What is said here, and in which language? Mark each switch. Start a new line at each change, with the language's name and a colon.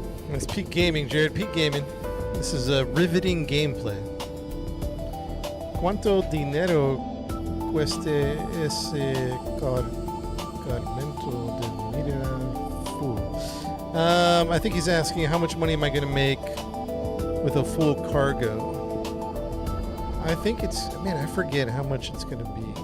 English: It's peak gaming, Jared. Peak gaming. This is a riveting gameplay.
Spanish: ¿Cuánto dinero cueste ese cargamento de vida full?
English: I think he's asking how much money am I going to make with a full cargo. I think it's, man, I forget how much it's going to be.